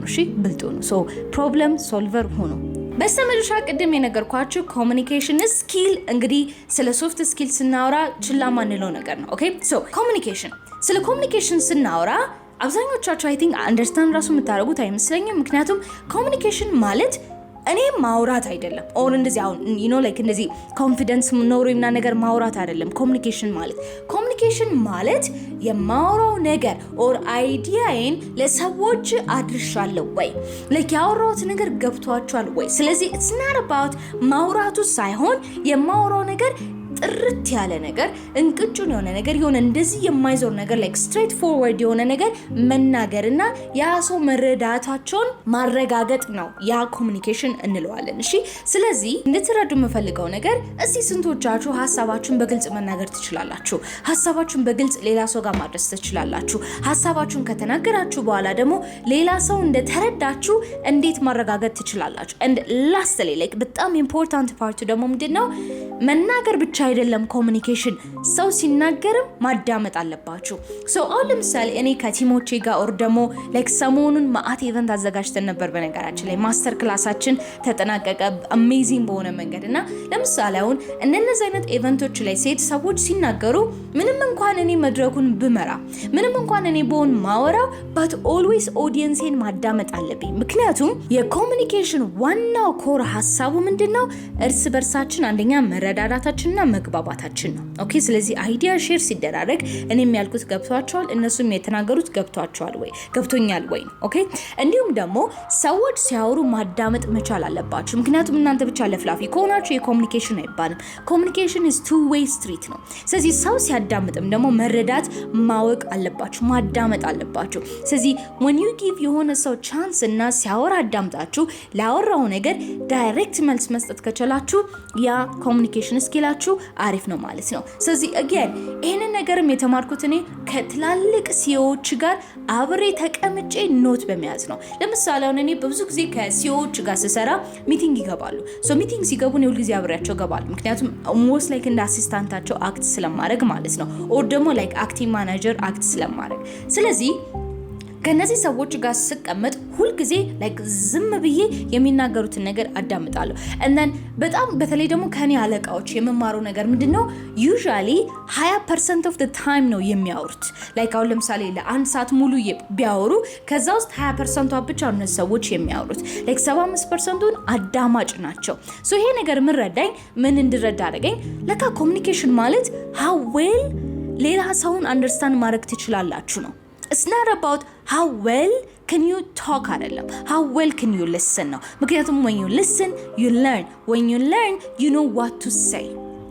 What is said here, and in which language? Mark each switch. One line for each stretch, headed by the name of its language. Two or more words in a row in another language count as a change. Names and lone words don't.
Amharic: እሺ ብልጡ ነው።
English: so problem solver
Amharic: ሆኖ በስተመጨረሻ ቅድም የነገርኳችሁ
English: communication skill
Amharic: እንግዲህ ስለ
English: soft skill
Amharic: ስናወራ ችላ ማንለው ነገር ነው።
English: okay so communication
Amharic: ስለ ኮሙኒኬሽን ስናወራ አብዛኞቻችሁ
English: I think understand
Amharic: ራሱ የምታደርጉት አይመስለኝም። ምክንያቱም ኮሙኒኬሽን ማለት እኔ ማውራት አይደለም ኦር እንደዚህ አሁን እንደዚህ ኮንፊደንስ ኖሮኝና ነገር ማውራት አይደለም። ኮሙኒኬሽን ማለት የማውራው ነገር ኦር አይዲያዬን ለሰዎች አድርሻለሁ ወይ ያወራሁት ነገር ገብቷቸዋል ወይ። ስለዚህ
English: it's not about
Amharic: ማውራቱ ሳይሆን የማውራው ነገር ጥርት ያለ ነገር እንቅጩን የሆነ ነገር የሆነ እንደዚህ የማይዞር ነገር
English: straight forward
Amharic: የሆነ ነገር መናገርና ያ ሰው መረዳታቸውን ማረጋገጥ ነው። ያ ኮሙኒኬሽን እንለዋለን። እሺ ስለዚህ እንድትረዱ የምፈልገው ነገር እስቲ ስንቶቻችሁ ሐሳባችሁን በግልጽ መናገር ትችላላችሁ? ሐሳባችሁን በግልጽ ሌላ ሰው ጋር ማድረስ ትችላላችሁ? ሐሳባችሁን ከተናገራችሁ በኋላ ደግሞ ሌላ ሰው እንደተረዳችሁ እንዴት ማረጋገጥ ትችላላችሁ?
English: and lastly
Amharic: በጣም ኢምፖርታንት ፓርቱ ደግሞ ምንድነው መናገር ብቻ አይደለም። ኮሙኒኬሽን ሰው ሲናገርም ማዳመጥ አለባችሁ። ሶ አሁን ለምሳሌ እኔ ከቲሞቼ ጋር ኦር ደግሞ ሰሞኑን ማአት ኢቨንት አዘጋጅተን ነበር። በነገራችን ላይ ማስተር ክላሳችን ተጠናቀቀ አሜዚንግ በሆነ መንገድ እና ለምሳሌ አሁን እነዚህ አይነት ኢቨንቶች ላይ ሴት ሰዎች ሲናገሩ ምንም እንኳን እኔ መድረኩን ብመራ ምንም እንኳን እኔ በሆን ማወራው
English: but always
Amharic: ኦዲየንሴን ማዳመጥ አለብኝ። ምክንያቱም የኮሙኒኬሽን ዋናው ኮር ሐሳቡ ምንድነው? እርስ በርሳችን አንደኛ መረዳዳታችንና መግባባታችን ነው። ኦኬ ስለዚህ
English: idea share
Amharic: ሲደራረግ እኔም ያልኩት ገብቷቸዋል፣ እነሱም የተናገሩት ገብቷቸዋል ወይ ገብቶኛል ወይ። ኦኬ እንዲሁም ደግሞ ሰዎች ሲያወሩ ማዳመጥ መቻል አለባችሁ። ምክንያቱም እናንተ ብቻ ለፍላፊ ከሆናችሁ የኮሙኒኬሽን አይባልም። ኮሙኒኬሽን
English: is two way street
Amharic: ነው። ስለዚህ ሰው ሲያዳምጥም ደግሞ መረዳት ማወቅ አለባችሁ፣ ማዳመጥ አለባችሁ። ስለዚህ when
English: you give
Amharic: የሆነ ሰው ቻንስ እና ሲያወራ አዳምጣችሁ ላወራው ነገር ዳይሬክት መልስ መስጠት ከቻላችሁ ያ ኮሙኒኬሽን ስኪላችሁ አሪፍ ነው ማለት ነው። ስለዚህ again ይሄንን ነገርም የተማርኩት እኔ ከትላልቅ ሲኦዎች ጋር አብሬ ተቀምጬ ኖት በመያዝ ነው። ለምሳሌ አሁን እኔ በብዙ ጊዜ ከሲኦዎች ጋር ስሰራ ሚቲንግ ይገባሉ። ሶ ሚቲንግ ሲገቡ ነው ሁሉ ጊዜ አብሬያቸው ገባሉ። ምክንያቱም ሞስት እንደ አሲስታንታቸው አክት ስለማድረግ ማለት ነው። ኦር ደግሞ
English: acting manager act
Amharic: ስለማድረግ። ስለዚህ ከነዚህ ሰዎች ጋር ስቀመጥ ሁሉ ጊዜ ዝም ብዬ የሚናገሩትን ነገር አዳምጣለሁ።
English: and then
Amharic: በጣም በተለይ ደግሞ ከኔ አለቃዎች የመማረው ነገር ምንድነው
English: usually 20% of the time
Amharic: ነው የሚያወሩት። አሁን ለምሳሌ ለአንድ ሰዓት ሙሉ ቢያወሩ ከዛ ውስጥ 20% ብቻ ነው ሰዎች የሚያወሩት። 75%ን አዳማጭ ናቸው። ሶ ይሄ ነገር ምን ረዳኝ? ምን እንድረዳ አደረገኝ? ለካ ኮሙኒኬሽን ማለት
English: how well
Amharic: ሌላ ሰውን አንደርስታንድ ማድረግ ትችላላችሁ ነው።
English: It's not about how well can you talk አይደለም, how well can you listen
Amharic: ነው። ምክንያቱም
English: when you listen you learn, when you learn you know what to say.